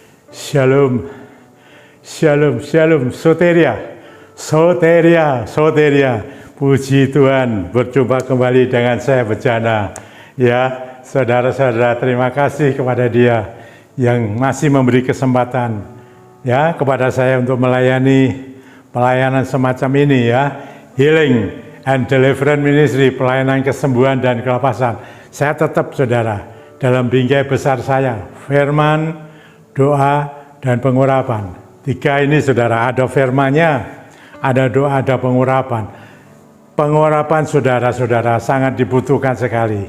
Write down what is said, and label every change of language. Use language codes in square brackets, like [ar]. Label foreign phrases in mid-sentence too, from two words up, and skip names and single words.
[he] Shalom, shalom, shalom, soteria, soteria, soteria. [id] Puji Tuhan, berjumpa kembali dengan saya Bejana. Ya, saudara-saudara, terima kasih kepada Dia yang masih memberi kesempatan ya kepada saya untuk melayani pelayanan semacam ini ya, [en] healing and deliverance ministry, [id] pelayanan kesembuhan dan kelepasan. Saya tetap saudara dalam bingkai besar saya, firman, doa, dan pengurapan. Tiga ini saudara, ada firmannya, ada doa, ada pengurapan. Pengurapan saudara-saudara sangat dibutuhkan sekali.